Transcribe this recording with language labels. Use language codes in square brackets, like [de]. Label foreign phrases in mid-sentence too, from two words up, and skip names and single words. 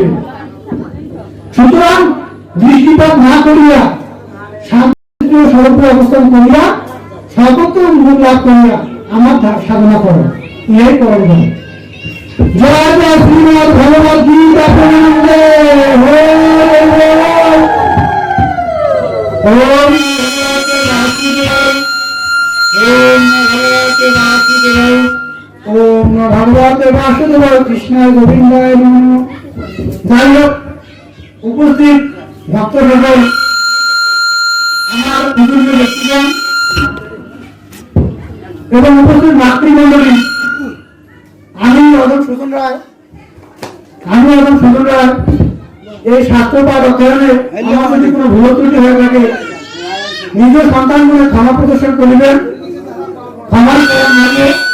[bn] সুতরাং দৃষ্টিপাত না করিয়া শান্তি স্বরূপে অবস্থান করিয়া সর্বত্র মূল লাভ করিয়া আমার সাধনা করো, ইহাই করণ করো। জয় জয় শ্রীমদ ভগবদ গীতা প্রেমানন্দে। [sa] ओम ओम भगवते वासुदेवाय कृष्णाय गोविन्दाय नमः। [bn] যাই হোক, উপস্থিত ভক্ত সবাই, আমার বিভিন্ন ব্যক্তিগণ এবং উপস্থিত মাতৃমণ্ডলী, আমি অধম সুজন রায় এই শাস্ত্রপাঠ অধ্যয়নে আমার যদি কোনো ভুল ত্রুটি হয়ে থাকে নিজের সন্তানগুলো ক্ষমা প্রদর্শন করিবেন, ক্ষমা করার মাঝে।